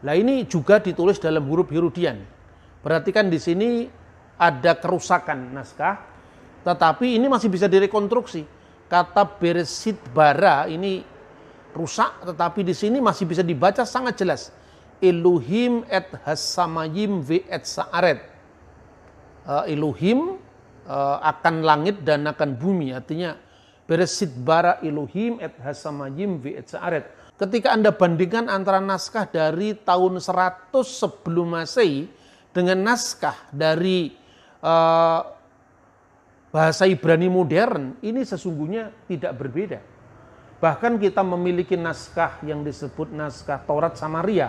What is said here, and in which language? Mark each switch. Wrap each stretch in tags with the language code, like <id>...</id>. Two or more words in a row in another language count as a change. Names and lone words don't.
<id>Nah ini juga ditulis dalam huruf Herodian. Perhatikan di sini ada kerusakan naskah, tetapi ini masih bisa direkonstruksi. Kata</id> <he>בראשית ברא</he> <id>ini rusak, tetapi di sini masih bisa dibaca sangat jelas.</id> <he>אלהים את השמים ואת הארץ.</he> <id>Elohim akan langit dan akan bumi.</id> <he>Artinya בראשית ברא אלהים את השמים ואת הארץ.</he> <id>Ketika Anda bandingkan antara naskah dari tahun 100 sebelum Masehi dengan naskah dari bahasa Ibrani modern, ini sesungguhnya tidak berbeda. Bahkan kita memiliki naskah yang disebut naskah Taurat Samaria.</id>